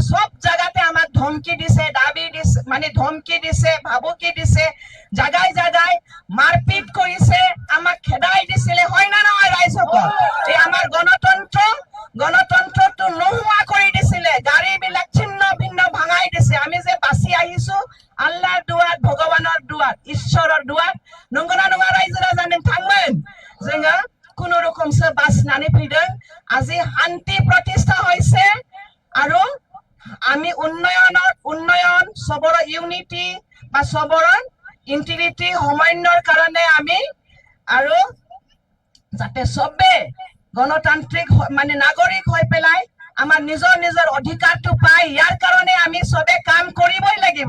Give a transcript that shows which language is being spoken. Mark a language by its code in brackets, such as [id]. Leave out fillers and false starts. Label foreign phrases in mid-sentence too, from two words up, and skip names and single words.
[as] সব জায়গাতে আমাক ধমকি দিছে, দাবী দিছে, মানে ধমকি দিছে, ভাবুকি দিছে, জাগাই জাগাই মাৰপিট কৰিছে, আমাক খেদাই দিছিলে, হয় না নহয় ৰাইজসকল? এই আমাৰ গণতন্ত্ৰটো নোহোৱা কৰি দিছিলে, গাড়ী বিলাক ছিন্ন ভিন্ন ভাঙাই দিছে। আমি যে বাচি আহিছো আল্লাহৰ দুৱাত, ভগৱানৰ দুৱাত, ঈশ্বৰৰ দুৱাত, [brx] নংগনা নङा रायजोरा जानो थांगोन जोङो खुनुरुखुमसो बासिनानै फैदों। [as] আজি শান্তি প্ৰতিষ্ঠা হৈছে আৰু আমি উন্নয়ন সবৰ ইউনিটি বা সবৰ ইন্টিগ্ৰিটি সমন্বয়ৰ কাৰণে আমি আৰু যাতে সবে গণতান্ত্ৰিক মানে নাগৰিক হৈ পেলাই আমাৰ নিজৰ অধিকাৰটো পায়, ইয়াৰ কাৰণে আমি সবে কাম কৰিবই লাগিব।